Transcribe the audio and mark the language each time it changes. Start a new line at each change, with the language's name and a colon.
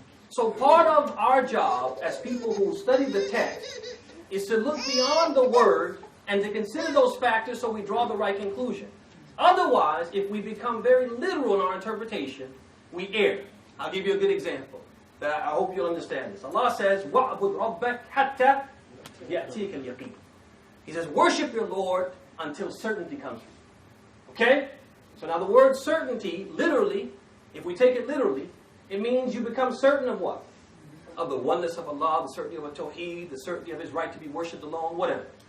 English: So part of our job as people who study the text is to look beyond the word and to consider those factors so we draw the right conclusion. Otherwise, if we become very literal in our interpretation, we err. I'll give you a good example. I hope you'll understand this. Allah says,
Arabic: وَعْبُدْ رَبَّكَ حَتَّى يَأْتِيكَ الْيَقِينُ.
English: He says, worship your Lord until certainty comes to you. Okay? So now the word certainty, literally, if we take it literally, it means you become certain of what? Of the oneness of Allah, the certainty of a tawheed, the certainty of His right to be worshipped alone, whatever.